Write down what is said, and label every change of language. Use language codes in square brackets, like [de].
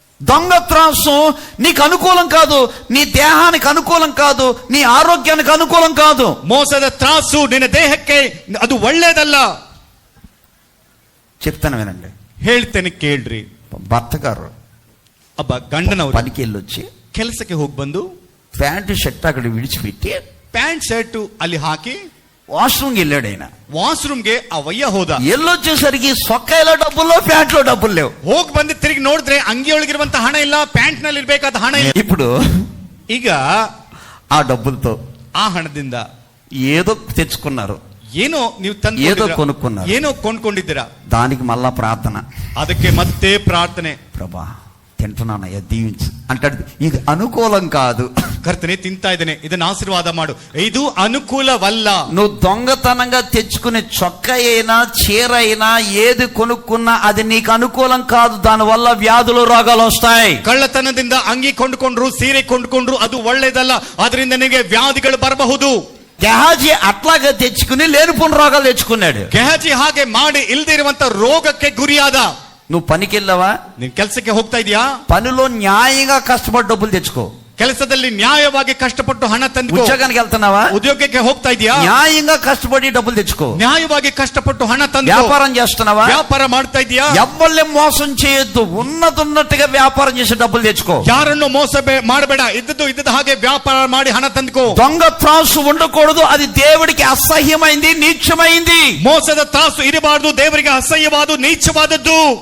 [te] దొంగ త్రాసు నీకు అనుకూలం కాదు, నీ దేహానికి అనుకూలం కాదు, నీ ఆరోగ్యానికి అనుకూలం కాదు. [kn] ಮೋಸದ ತ್ರಾಸು ನಿನ್ನ ದೇಹಕ್ಕೆ ಅದು ಒಳ್ಳೆದಲ್ಲ. [te] చెప్తాను వినండి. [kn] ಹೇಳ್ತೇನೆ ಕೇಳ್ರಿ. [te] భర్త గారు [kn] ಗಂಡನವರು [te] పనికి వెళ్ళొచ్చి [kn] ಕೆಲಸಕ್ಕೆ ಹೋಗಿ ಬಂದು [te] ప్యాంటు షర్ట్ అక్కడ విడిచిపెట్టి [kn] ಪ್ಯಾಂಟ್ ಶರ್ಟ್ ಅಲ್ಲಿ ಹಾಕಿ [te] వాష్రూమ్కి వెళ్ళాడు. ఆయన [kn] ವಾಶ್ರೂಮ್ಗೆ ಅವಯ್ಯ ಹೋದ. [te] ఎల్లొచ్చేసరికి సొక్కాయిలో డబ్బుల్లో, ప్యాంట్లో డబ్బులు లేవు. [kn] ಹೋಗಿ ಬಂದು ತಿರುಗಿ ನೋಡಿದ್ರೆ ಅಂಗಿಯೊಳಗಿರುವಂತ ಹಣ ಇಲ್ಲ, ಪ್ಯಾಂಟ್ ನಲ್ಲಿ ಇರ್ಬೇಕಾದ ಹಣ ಇಲ್ಲ. [te] ఇప్పుడు [kn] ಈಗ [te] ఆ డబ్బులతో [kn] ಆ ಹಣದಿಂದ [te] ఏదో తెచ్చుకున్నారు, [kn] ಏನೋ ನೀವು ತಂದು [te] ఏదో కొనుక్కున్నారు, [kn] ಏನೋ ಕೊಂಡ್ಕೊಂಡಿದ್ದೀರಾ. [te] దానికి మళ్ళా ప్రార్థన, [kn] ಅದಕ್ಕೆ ಮತ್ತೆ ಪ್ರಾರ್ಥನೆ. [te] ప్రభా తింటున్నానయ్యా దీవించు అంటాడు. ఇది అనుకూలం కాదు. [kn] ಕರ್ತನೆ ತಿಂತಾ ಇದ್ದೇನೆ, ಇದನ್ನ ಆಶೀರ್ವಾದ ಮಾಡು. ಇದು ಅನುಕೂಲವಲ್ಲ. [te] నువ్వు దొంగతనంగా తెచ్చుకునే చొక్కా అయినా చీర అయినా ఏది కొనుక్కున్నా అది నీకు అనుకూలం కాదు. దాని వల్ల వ్యాధులు రోగాలు వస్తాయి. [kn] ಕಳ್ಳತನದಿಂದ ಅಂಗಿ ಕೊಂಡುಕೊಂಡ್ರು, ಸೀರೆ ಕೊಂಡುಕೊಂಡ್ರು, ಅದು ಒಳ್ಳೇದಲ್ಲ. ಅದರಿಂದ ನಿನಗೆ ವ್ಯಾಧಿಗಳು ಬರಬಹುದು. [te] గెహాజీ అట్లాగా తెచ్చుకుని లేనిపోని రోగాలు తెచ్చుకున్నాడు. [kn] ಗೆಹಜಿ ಹಾಗೆ ಮಾಡಿ ಇಲ್ದೇ ಇರುವಂತ ರೋಗಕ್ಕೆ ಗುರಿಯಾದ. [te] నువ్వు పనికి వెళ్ళావా? [kn] ನೀನ್ ಕೆಲ್ಸಕ್ಕೆ ಹೋಗ್ತಾ ಇದೀಯಾ? [te] పనిలో న్యాయంగా కష్టపడి డబ్బులు తెచ్చుకో. [kn] ಕೆಲಸದಲ್ಲಿ ನ್ಯಾಯವಾಗಿ ಕಷ್ಟಪಟ್ಟು ಹಣ ತಂದು. [te] ఉద్యోగానికి వెళ్తున్నావా? [kn] ಉದ್ಯೋಗಕ್ಕೆ ಹೋಗ್ತಾ ಇದೀಯಾ? [te] న్యాయంగా కష్టపడి డబ్బులు తెచ్చుకో. [kn] న్యాಯವಾಗಿ కష్టపಟ್ಟು ಹಣ ತಂದು. [te] వ్యాపారం చేస్తున్నావా? [kn] ವ್ಯಾಪಾರ ಮಾಡ್ತಾ ಇದೀಯಾ? [te] ఎవ్వల్ని మోసం చేయొద్దు, ఉన్నట్టుగా వ్యాపారం చేసి డబ్బులు తెచ్చుకో. [kn] ಯಾರನ್ನು ಮೋಸ ಮಾಡಬೇಡ, ಇದ್ದದ್ದು ಹಾಗೆ ವ್ಯಾಪಾರ ಮಾಡಿ ಹಣ ತಂದುಕೋ. [te] దొంగ త్రాసు ఉండకూడదు, అది దేవుడికి అసహ్యమైంది, నీచమైంది. [kn] ಮೋಸದ ತ್ರಾಸು ಇರಬಾರದು, ದೇವರಿಗೆ ಅಸಹ್ಯವಾದ ನೀಚವಾದದ್ದು.